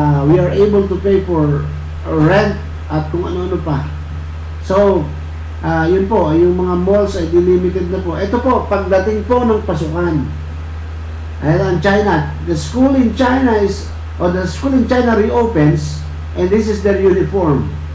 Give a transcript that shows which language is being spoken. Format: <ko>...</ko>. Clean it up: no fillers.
<en>We are able to pay for rent</en> <tl>at kung ano-ano pa. So, yun po, yung mga malls ay delimited na po. Ito po, pagdating po ng pasukan. Ayan ang China.</tl> <en>The school in China reopens and this is their uniform.</en>